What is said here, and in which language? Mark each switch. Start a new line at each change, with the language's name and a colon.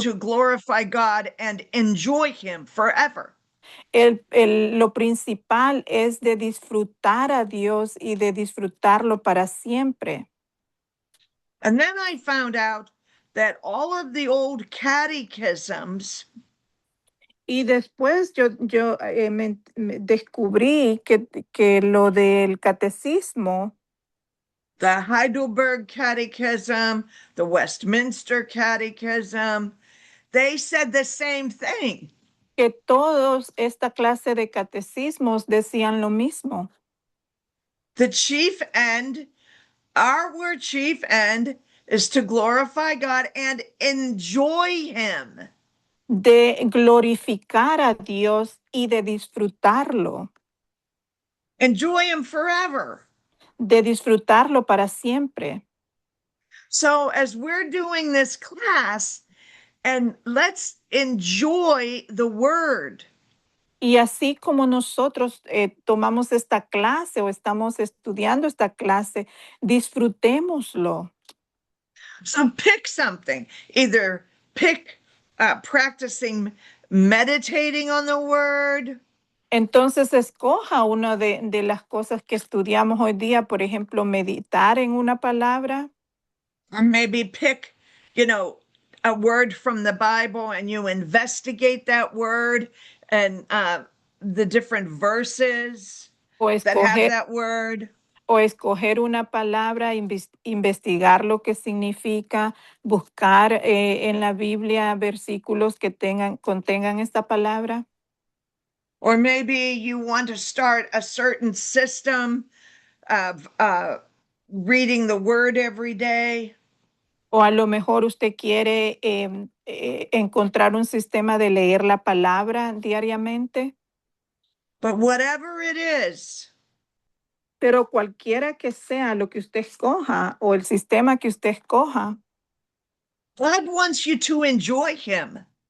English: to glorify God and enjoy Him forever.
Spanish: lo principal es de disfrutar a Dios y de disfrutarlo para siempre.
English: And then I found out that all of the old catechisms
Spanish: Y después yo me descubrí que lo del catecismo,
English: the Heidelberg Catechism, the Westminster Catechism, they said the same thing.
Spanish: que todos esta clase de catecismos decían lo mismo.
English: The chief end, our word chief end, is to glorify God and enjoy Him.
Spanish: De glorificar a Dios y de disfrutarlo,
English: Enjoy Him forever.
Spanish: de disfrutarlo para siempre.
English: So, as we're doing this class, and let's enjoy the word.
Spanish: Y así como nosotros tomamos esta clase o estamos estudiando esta clase, disfrutémoslo.
English: So pick something, either pick practicing meditating on the word,
Spanish: Entonces, escoja una de las cosas que estudiamos hoy día, por ejemplo, meditar en una palabra,
English: or maybe pick, a word from the Bible and you investigate that word and the different verses
Spanish: o
English: that have
Spanish: escoger,
English: that word.
Spanish: o escoger una palabra, investigar lo que significa, buscar en la Biblia versículos que contengan esta palabra.
English: Or maybe you want to start a certain system of reading the word every day.
Spanish: O a lo mejor usted quiere encontrar un sistema de leer la palabra diariamente.
English: But whatever it is,
Spanish: Pero cualquiera que sea lo que usted escoja o el sistema que usted escoja,
English: God wants you to enjoy him.